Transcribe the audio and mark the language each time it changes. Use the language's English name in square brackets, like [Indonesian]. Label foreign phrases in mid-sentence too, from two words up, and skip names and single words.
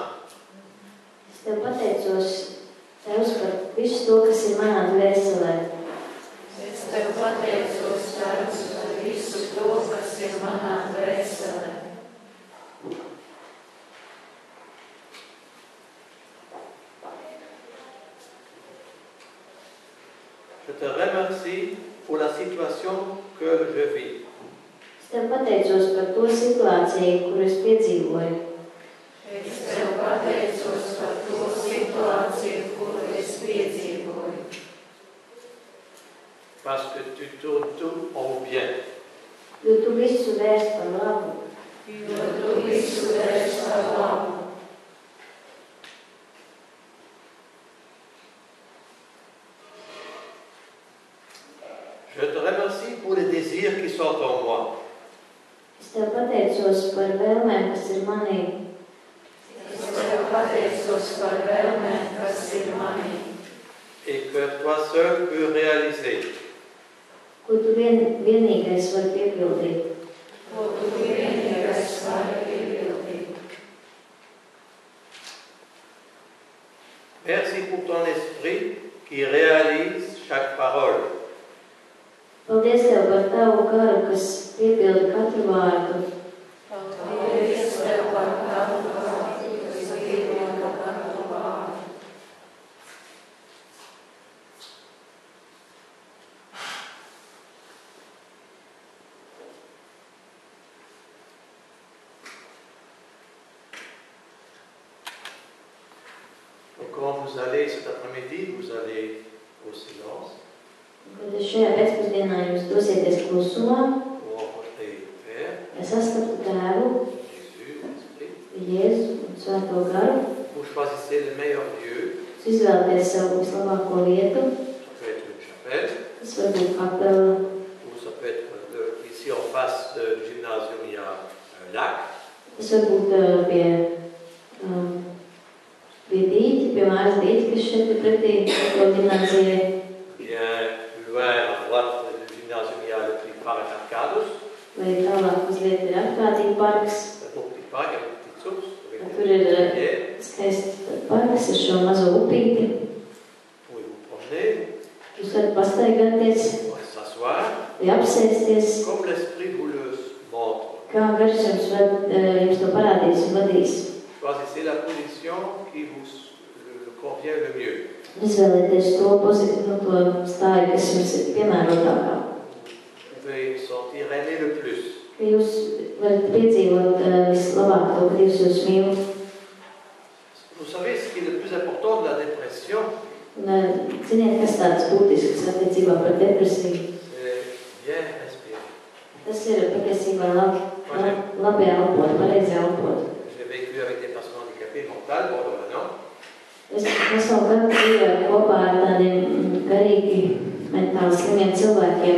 [Latvian] Es tev pateicos, Tevs, par visu to, kas ir manā dvēselē. Es tev pateicos, Tēvs, par visu to, kas ir manā dvēselē. [French] Je te remercie pour la situation que je vis. [Latvian] Es tev pateicos par to situāciju, kuru es piedzīvoju. Es tev pateicos par to situāciju, kuru es piedzīvoju. [French] parce que tu tournes tout en bien. [Latvian] Jo tu visu vērst par labu. Jo tu visu vērsi par labu. [French] Je te remercie pour les désirs qui sont en moi. [Latvian] Es tev pateicos par vēlmēm, kas ir manī. Es tev pateicos par vēlmēm, kas ir manī. [French] Et que toi seul peux réaliser. [Latvian] Ko tu vienīgais vari piepildīt. Ko tu vienīgais vari piepildīt. [French] Merci pour ton esprit qui réalise chaque parole. [Latvian] Paldies Tev par Tavu garu, kas piepilda katru vārdu. Paldies Tev par katru vārdu, kas piepilda katru vārdu. [French] Donc quand vous allez cet après-midi, vous allez au silence [Latvian] Kad šajā pēcpusdienā jūs dosieties klusumā, [French] pour rencontrer le Père, [Latvian] lai sastaptu Tēvu, [French] Jésus, l'Esprit. [Latvian] Jēzu un Svēto garu, [French] Vous choisissez le meilleur lieu. [Latvian] jūs izvēlaties savu vislabāko vietu. [French] Ça peut être une chapelle, [Latvian] Tas var būt kapela, [French] ou ça peut être ici en face du gymnasium, il y a un lac. [Latvian] tas var būt pie dīķa, pie mājas dīķa, kas šeit ir pretī to gimnāzijai. [French] Bien plus loin à droite du gymnasium, il y a le petit parc Arcados. [Latvian] Vai tālāk mazliet ir atklātīgi parks. [French] Un beau petit parc avec une petite source. Avec Un des [Latvian] tur ir [French] rivières. [Latvian] skaists parks ar šo mazo upīti. [French] Vous pouvez vous promener, [Latvian] Jūs varat pastaigāties, [French] vous pouvez s'asseoir, [Latvian] vai apsēsties, [French] comme l'Esprit vous le montre. [Latvian] kā garš jums to parādīs un vadīs. [French] Choisissez la position qui vous convient le mieux. [Latvian] Izvēlieties to pozīciju, to stāju, kas jums ir piemērotākā. [French] Vous pouvez sentir aimer le plus. [Latvian] Ka jūs varat piedzīvot vislabāk to, kad jūs mīl. [French] Vous savez ce qui est le plus important de la dépression, [Latvian] Un, ziniet, kas tāds būtisks attiecībā par depresiju? [French] c'est bien respirer. [Latvian] Tas ir patiesībā labi elpot, pareizi elpot. [French] J'ai vécu avec des personnes handicapées mentales pendant un an. [Latvian] Es savu gadu dzīvoju kopā ar tādiem garīgi mentāli slimiem cilvēkiem.